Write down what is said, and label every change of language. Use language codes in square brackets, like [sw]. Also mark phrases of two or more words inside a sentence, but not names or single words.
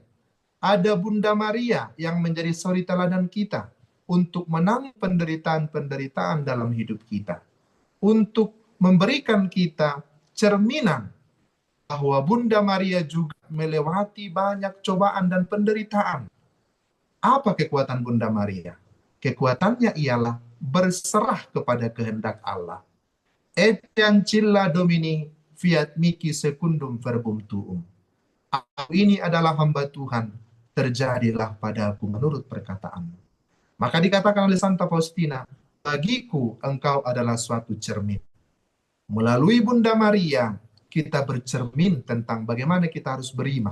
[id] Ada Bunda Maria yang menjadi suri teladan kita untuk menanggung penderitaan-penderitaan dalam hidup kita, untuk memberikan kita cerminan bahwa Bunda Maria juga melewati banyak cobaan dan penderitaan. Apa kekuatan Bunda Maria? Kekuatannya ialah berserah kepada kehendak Allah. [la] Etiam cilla Domini fiat mihi secundum verbum tuum. [id] Aku ini adalah hamba Tuhan, terjadilah padaku menurut perkataanmu. Maka dikatakan oleh Santa Faustina, bagiku engkau adalah suatu cermin. Melalui Bunda Maria, kita bercermin tentang bagaimana kita harus beriman.